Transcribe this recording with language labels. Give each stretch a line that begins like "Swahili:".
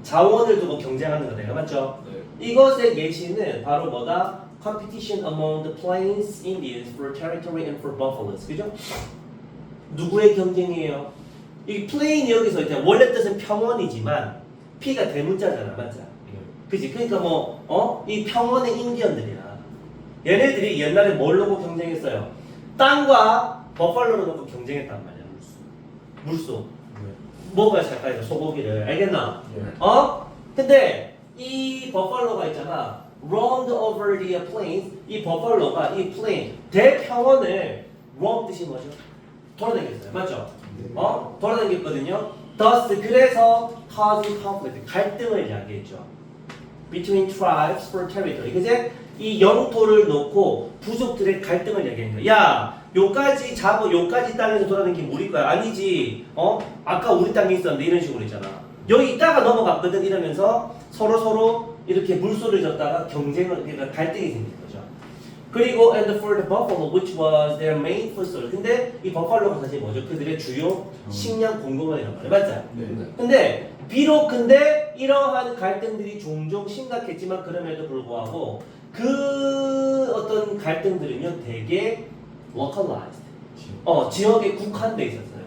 Korean: 자원을 두고 경쟁하는 거 내가 맞죠? 네. 이것의 예시는 바로 뭐다?
English: Competition among the Plains Indians for territory and for buffaloes.
Korean: 그죠? 누구의 경쟁이에요? 이 plain 여기서 이제 원래 뜻은 평원이지만 P가 대문자잖아, 맞죠? 그지? 그러니까 이 평원의 인디언들이야. 얘네들이 옛날에 뭘 놓고 경쟁했어요? 땅과 버팔로를 놓고 경쟁했단 말이야. 물소. 네. 뭐가 살까요? 소고기를. 알겠나? 네. 근데 이 버팔로가 있잖아.
English: roamed over the plains.
Korean: 이 버팔로가 이 plain 대평원을 roam 뜻이 뭐죠? 돌아다녔어요. 맞죠? 네. 돌아다녔거든요.
English: thus
Korean: 그래서
English: causing conflict
Korean: 갈등을 이야기했죠.
English: between tribes for territory.
Korean: 그제 이 영토를 놓고 부족들의 갈등을 얘기하는 거야. 야, 요까지 잡고 요까지 땅에서 돌아다니는 게 우리 거야. 아니지. 아까 우리 땅에 있었는데 이런 식으로 있잖아. 여기 있다가 넘어갔거든 이러면서 서로 이렇게 물소를 졌다가 그러니까 갈등이 생긴 거죠. 그리고
English: and for the buffalo, which was their main food source.
Korean: 근데 이 버팔로가 사실 뭐죠? 그들의 주요 식량 공급원이란 말이야. 맞죠? 네. 근데 이러한 갈등들이 종종 심각했지만 그럼에도 불구하고 그 어떤 갈등들은요 되게 localized, 지역에 국한돼 있었어요.